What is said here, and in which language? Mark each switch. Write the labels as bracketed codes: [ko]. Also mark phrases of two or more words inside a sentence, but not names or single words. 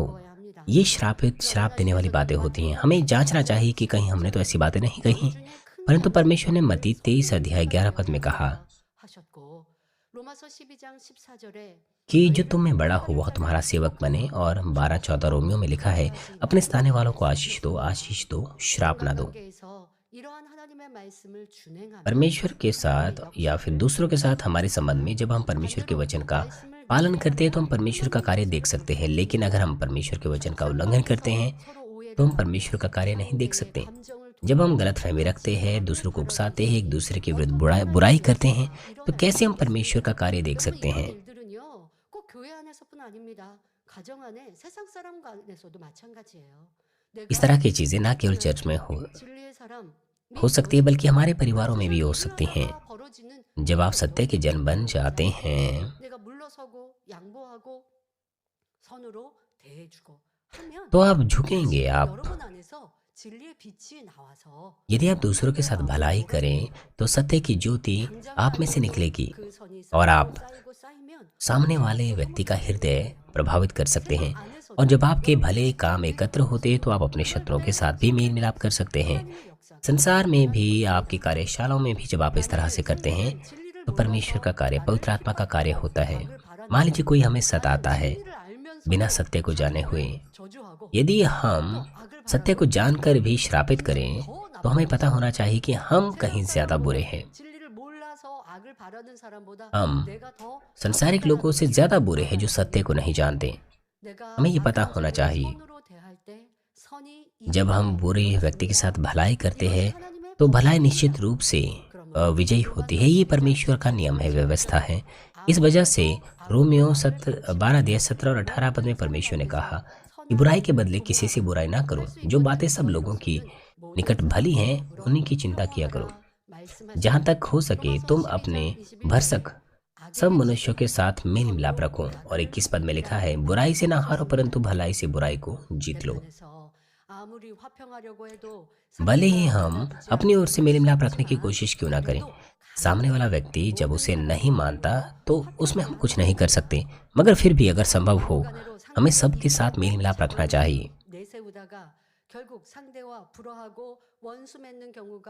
[ko] 먹어야 합니다. [hi] ये श्राप देने वाली बातें होती हैं। हमें जांचना चाहिए कि कहीं हमने तो ऐसी बातें नहीं कही, परंतु परमेश्वर ने मत्ती 23 अध्याय 11 पद में कहा [ko] 하셨고 로마서 12장 14절에 [hi] कि जो तुम में बड़ा हो वह तुम्हारा सेवक बने, और 12-14 रोमियो में लिखा है, अपने स्थानीय वालों को आशीष दो, श्राप ना दो। [ko] 이러한 하나님의 말씀을 준행하며 [hi] परमेश्वर के साथ या फिर दूसरों के साथ हमारे संबंध में जब हम परमेश्वर के वचन का पालन करते हैं तो हम परमेश्वर का कार्य देख सकते हैं, लेकिन अगर हम परमेश्वर के वचन का उल्लंघन करते हैं तो हम परमेश्वर का कार्य नहीं देख सकते। जब हम गलतफहमी रखते हैं, दूसरों को उकसाते हैं, एक दूसरे के विरुद्ध बुराई करते हैं, तो कैसे हम परमेश्वर का कार्य देख सकते हैं? [ko] 일들은요 꼭 교회 안에서뿐 아닙니다. 가정 안에 세상 사람 안에서도 마찬가지예요. [hi] इस तरह की चीजें ना केवल चर्च में [ko] 진리의 사람 [hi] हो सकती है, बल्कि हमारे परिवारों में भी हो सकती हैं। [ko] 벌어지는 [hi] जब आप सत्य के जन बन जाते हैं [ko] 내가 물러서고 양보하고 선으로 대해주고 하면 [hi] तो आप झुकेंगे। आप [ko] 여러분 안에서 진리의 빛이 나와서 [hi] यदि आप दूसरों के साथ भलाई करें तो सत्य की ज्योति आप में से निकलेगी [ko] 그 선이 [hi] और आप [ko] 쌓이고 쌓이면 [hi] सामने वाले व्यक्ति का हृदय प्रभावित कर सकते हैं। [ko] 안에서도 [hi] और जब आपके भले काम एकत्र होते हैं तो आप अपने शत्रुओं के साथ भी मेल मिलाप कर सकते हैं। [ko] 하나님의 역사 [hi] संसार में भी, आपकी कार्यशालाओं में भी जब आप इस तरह से करते हैं [ko] 진리를 [hi] तो परमेश्वर का कार्य, पवित्र आत्मा का कार्य होता है। [ko] 바라는 [hi] मान लीजिए कोई हमें सताता है [ko] 진리를 알면서 [hi] बिना सत्य को जाने हुए। [ko] 저주하고 [hi] यदि हम सत्य को जानकर भी श्रापित करें तो हमें पता होना चाहिए कि हम कहीं ज्यादा बुरे हैं। [ko] 진리를 몰라서 악을 바라는 사람보다 [hi] हम [ko] 내가 더 [hi] संसारिक लोगों से ज्यादा बुरे हैं जो सत्य को नहीं जानते। [ko] 내가 [hi] हमें ये पता [ko] 악한 [hi] होना [ko] 자를 [hi] चाहिए। [ko] 선으로 대할 때 선이 [hi] जब हम बुरे व्यक्ति के साथ भलाई करते हैं [ko] 하나님의 [hi] तो भलाई निश्चित रूप से विजयी होती है। ये परमेश्वर का नियम है, व्यवस्था है। इस वजह से रोमियो 12:17 और 18 पद में परमेश्वर ने कहा कि बुराई के बदले किसी से बुराई ना करो। जो बातें सब लोगों की निकट भली हैं उन्हीं की चिंता किया करो। जहाँ तक हो सके तुम अपने भरसक सब मनुष्यों के साथ मेल मिलाप रखो। और 21 पद में लिखा है, बुराई से ना हारो परंतु भलाई से बुराई को जीत लो। [ko] 아무리 화평하려고 해도 [hi] भले ही हम अपनी ओर से मेल मिलाप रखने की कोशिश क्यों ना करें, सामने वाला व्यक्ति जब उसे नहीं मानता तो उसमें हम कुछ नहीं कर सकते। मगर फिर भी अगर संभव हो हमें सबके साथ मेल मिलाप रखना चाहिए। [ko] 내세우다가 결국 상대와 불화하고 원수 맺는 경우가